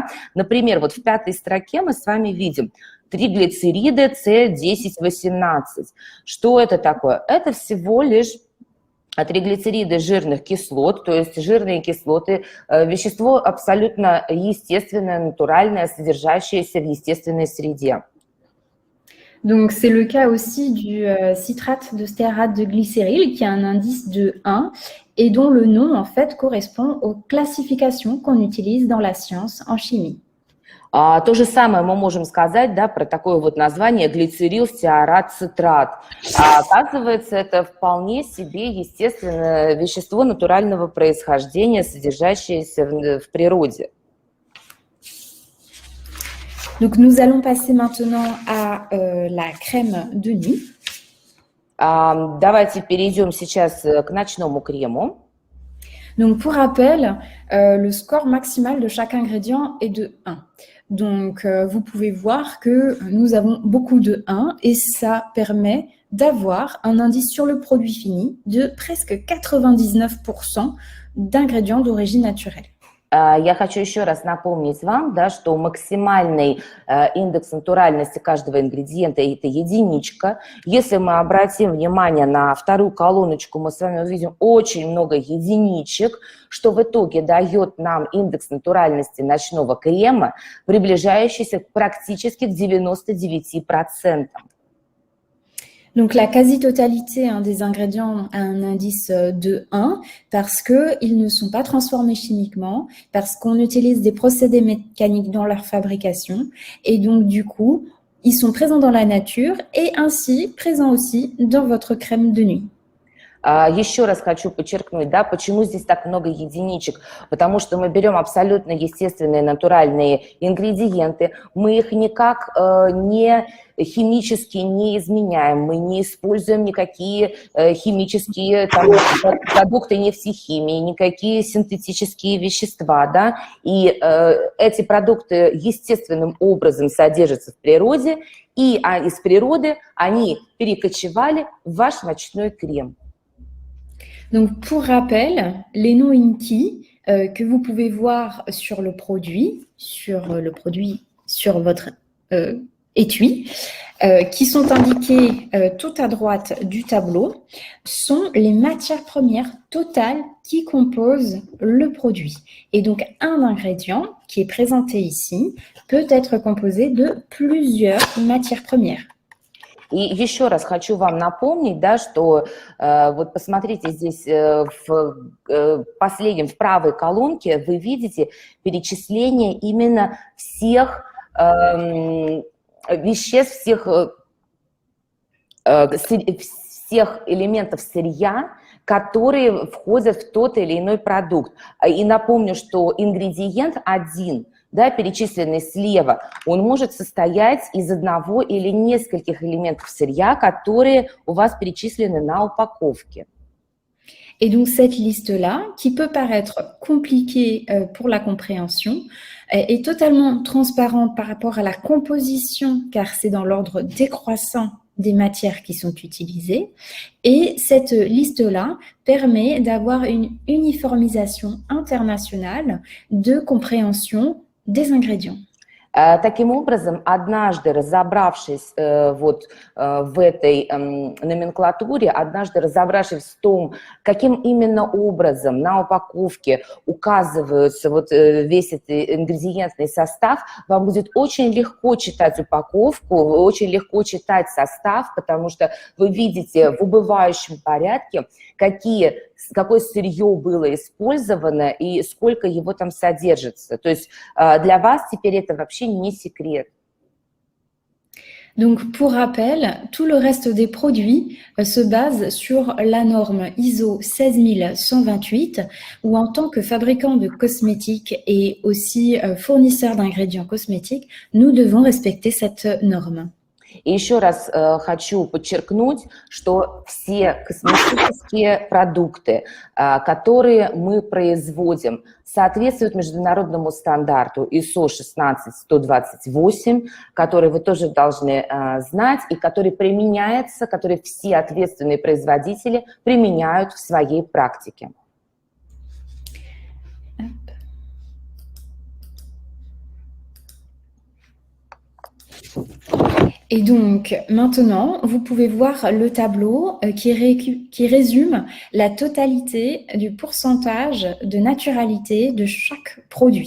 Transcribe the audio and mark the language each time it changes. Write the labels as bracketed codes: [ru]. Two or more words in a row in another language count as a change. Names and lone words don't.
[ru] Например, вот в 5-й строке мы с вами видим триглицериды С10-18. Что это такое? Это всего лишь триглицериды жирных кислот, то есть жирные кислоты, вещество абсолютно естественное, натуральное, содержащееся в естественной среде. [fr] Donc, c'est le cas aussi du citrate de stéarate de glycéryl qui a un indice de 1 et dont le nom, en fait, correspond aux classifications qu'on utilise dans la science en chimie. [ru] То же самое мы можем сказать, да, про такое вот название глицерил, стеарат, цитрат. Оказывается, это вполне себе естественное вещество натурального происхождения, содержащееся в природе. [fr] Donc, nous allons passer maintenant à la crème de nuit. [ru] Давайте перейдем сейчас к ночному крему. [fr] Donc, pour rappel, le score maximal de chaque ingrédient est de 1. Donc, vous pouvez voir que nous avons beaucoup de 1 et ça permet d'avoir un indice sur le produit fini de presque 99% d'ingrédients d'origine naturelle. [ru] Я хочу еще раз напомнить вам, да, что максимальный индекс натуральности каждого ингредиента – это единичка. Если мы обратим внимание на вторую колоночку, мы с вами увидим очень много единичек, что в итоге дает нам индекс натуральности ночного крема, приближающийся практически к 99%. [fr] Donc, la quasi-totalité des ingrédients a un indice de 1 parce qu'ils ne sont pas transformés chimiquement, parce qu'on utilise des procédés mécaniques dans leur fabrication et donc, du coup, ils sont présents dans la nature et ainsi présents aussi dans votre crème de nuit. [ru] Еще раз хочу подчеркнуть, да, почему здесь так много единичек, потому что мы берем абсолютно естественные натуральные ингредиенты, мы их никак не химически не изменяем, мы не используем никакие химические там, продукты нефтехимии, никакие синтетические вещества, да, и эти продукты естественным образом содержатся в природе, и из природы они перекочевали в ваш ночной крем. [fr] Donc, pour rappel, les noms INCI que vous pouvez voir sur le produit, sur votre étui, qui sont indiqués tout à droite du tableau, sont les matières premières totales qui composent le produit. Et donc, un ingrédient qui est présenté ici peut être composé de plusieurs matières premières. [ru] И еще раз хочу вам напомнить, да, что вот посмотрите здесь в правой колонке вы видите перечисление именно всех веществ, всех элементов сырья, которые входят в тот или иной продукт. И напомню, что ингредиент один, да, перечисленный слева, он может soстоять из одного или нескольких элементов сырья, которые у вас перечислены на упаковке. [fr] Et donc, cette liste-là, qui peut paraître compliquée pour la compréhension, est totalement transparente par rapport à la composition, car c'est dans l'ordre décroissant des matières qui sont utilisées. Et cette liste-là permet d'avoir une uniformisation internationale de compréhension des ingrédients. [ru] Таким образом, однажды разобравшись вот в этой номенклатуре, однажды разобравшись в том, каким именно образом на упаковке указывается вот весь этот ингредиентный состав, вам будет очень легко читать упаковку, очень легко читать состав, потому что вы видите в убывающем порядке, какое сырье было использовано и сколько его там содержится. То есть для вас теперь это вообще не секрет. [fr] Donc, pour rappel, tout le reste des produits se base sur la norme ISO 16128, où en tant que fabricant de cosmétiques et aussi fournisseur d'ingrédients cosmétiques, nous devons respecter cette norme. [ru] И еще раз хочу подчеркнуть, что все косметические продукты, которые мы производим, соответствуют международному стандарту ISO 16128, который вы тоже должны знать и который применяется, который все ответственные производители применяют в своей практике. [fr] Et donc, maintenant, vous pouvez voir le tableau qui résume la totalité du pourcentage de naturalité de chaque produit.